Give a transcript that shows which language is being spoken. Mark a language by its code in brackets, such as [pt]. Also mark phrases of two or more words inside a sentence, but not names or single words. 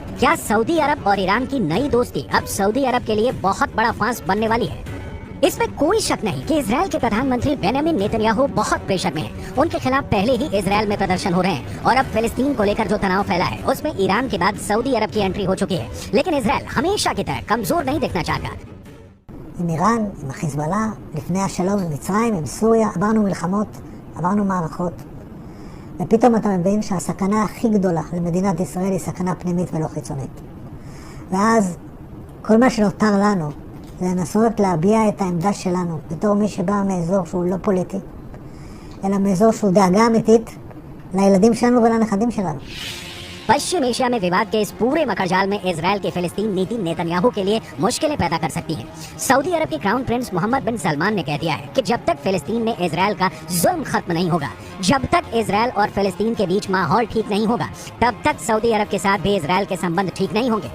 [hi] क्या सऊदी अरब और ईरान की नई दोस्ती अब सऊदी अरब के लिए बहुत बड़ा फांस बनने वाली है? इसमें कोई शक नहीं कि इजराइल के प्रधानमंत्री बेंयामिन नेतन्याहू बहुत प्रेशर में हैं। उनके खिलाफ पहले ही इजराइल में प्रदर्शन हो रहे हैं और अब फिलिस्तीन को लेकर जो तनाव फैला है उसमें ईरान के बाद सऊदी अरब की एंट्री हो चुकी है। लेकिन इजराइल हमेशा की तरह कमजोर नहीं दिखना चाहता। [he] עם איראן, עם החיזבאללה, לפני השלום עם מצרים, עם סוריה, עברנו מלחמות, עברנו מערכות, ופתאום אתה מבין שהסכנה הכי גדולה למדינת ישראל היא סכנה פנימית ולא חיצונית. ואז כל מה שנותר לנו זה לנסות להביע את העמדה שלנו בתור מי שבא מאזור שהוא לא פוליטי, אלא מאזור שהוא דאגה אמיתית לילדים שלנו ולנכדים שלנו. [hi] पश्चिम एशिया में विवाद के इस पूरे मकड़जाल में इजराइल की फिलिस्तीन नीति नेतन्याहू के लिए मुश्किलें पैदा कर सकती है। सऊदी अरब के [en] crown prince [hi] मोहम्मद बिन सलमान ने कह दिया है कि जब तक फिलिस्तीन में इजराइल का जुल्म खत्म नहीं होगा, जब तक इजराइल और फिलिस्तीन के बीच माहौल ठीक नहीं होगा, तब तक सऊदी अरब के साथ भी इजराइल के संबंध ठीक नहीं होंगे।